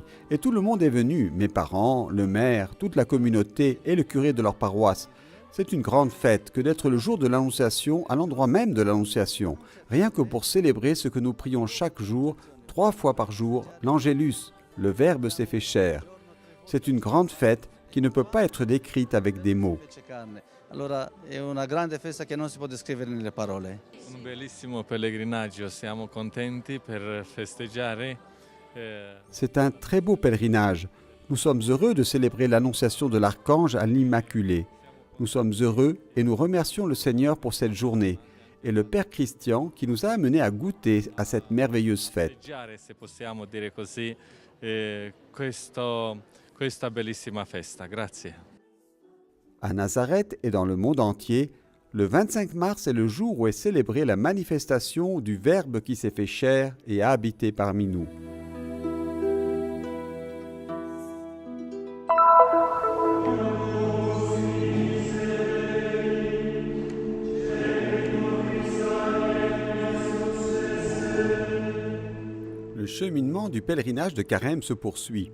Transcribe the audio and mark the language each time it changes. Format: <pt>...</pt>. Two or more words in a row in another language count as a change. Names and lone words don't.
<fr>Et tout le monde est venu, mes parents, le maire, toute la communauté et le curé de leur paroisse. C'est une grande fête que d'être le jour de l'Annonciation à l'endroit même de l'Annonciation, rien que pour célébrer ce que nous prions chaque jour, 3 fois par jour, l'Angélus, le Verbe s'est fait chair. C'est une grande fête qui ne peut pas être décrite avec des mots.</fr> <it>Allora è una grande festa che non si può descrivere nelle parole. Un bellissimo pellegrinaggio, siamo contenti per festeggiare.</it> <fr>C'est un très beau pèlerinage. Nous sommes heureux de célébrer l'annonciation de l'Archange à l'Immaculée. Nous sommes heureux et nous remercions le Seigneur pour cette journée et le Père Christian qui nous a amenés à goûter à cette merveilleuse fête.</fr> <it>Se possiamo dire così, questa bellissima festa. Grazie.</it> <fr>À Nazareth et dans le monde entier, Le 25 mars est le jour où est célébrée la manifestation du Verbe qui s'est fait chair et a habité parmi nous. Le cheminement du pèlerinage de Carême se poursuit.</fr>